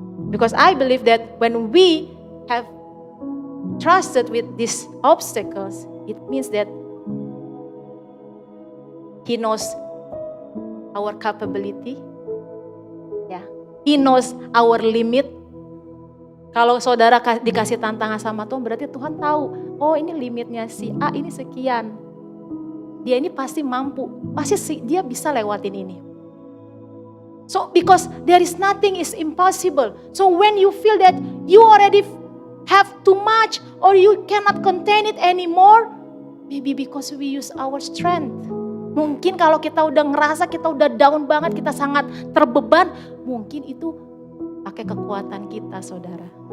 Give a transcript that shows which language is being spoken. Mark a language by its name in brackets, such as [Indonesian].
[English] Because I believe that when we have trusted with these obstacles, it means that He knows our capability. Yeah. He knows our limit. [Indonesian] Kalau saudara dikasih tantangan sama Tuhan, berarti Tuhan tahu, oh ini limitnya si A ini sekian. Dia ini pasti mampu, pasti dia bisa lewatin ini. [English] So because there is nothing is impossible. So when you feel that you already have too much or you cannot contain it anymore, maybe because we use our strength. [Indonesian] Mungkin kalau kita udah ngerasa kita udah down banget, kita sangat terbeban, mungkin itu pakai kekuatan kita, saudara.